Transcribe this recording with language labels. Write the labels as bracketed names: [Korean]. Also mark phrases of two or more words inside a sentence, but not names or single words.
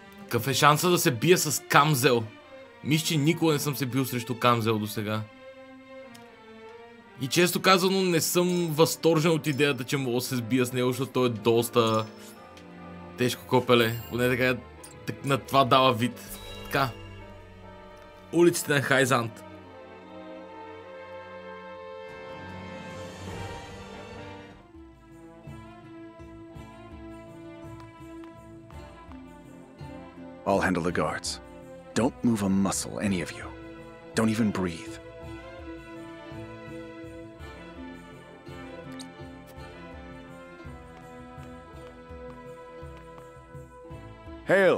[Bulgarian] Какъв е шанса да се бия с камзел? Мисля, че никога не съм се бил срещу камзел до сега. И често казано не съм възторжен от идеята, че мога да се сбия с него, защото той е доста тежко копеле. Поне така на това дава вид. Така. Улиците на Хайзант. [English] I'll handle the guards. Don't move a muscle, any of you. Don't even breathe. Hail!